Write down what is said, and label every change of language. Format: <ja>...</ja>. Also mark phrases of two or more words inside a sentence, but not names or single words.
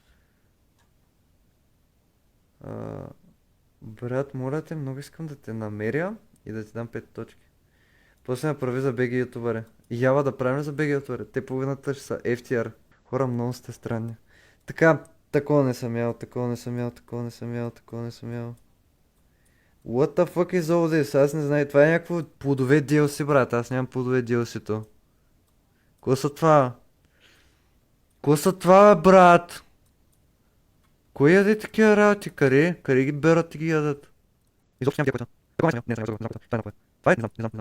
<bg>А, брат, моля те, много искам да те намеря и да ти дам 5 точки. После направи за BG ютубъре. Ява да правим за BG ютубъре. Те половината ще са FTR. Хора, много сте странни. Така, такова не съм ял, такова не съм ял, такова не съм ял, такова не съм ял.</bg> <en>What the fuck is all this?</en> <bg>Аз не знам. Това е някакво плодове DLC, брат. Аз нямам плодове DLC-то. Какво са това? Какво са това, бе, брат? Кой яде такива работи? Къде ги берат и ги ядат? Изобщо нямам тия, които са. Такова не съм ял. Не знам, това е на кое. Това е? Не знам.</bg>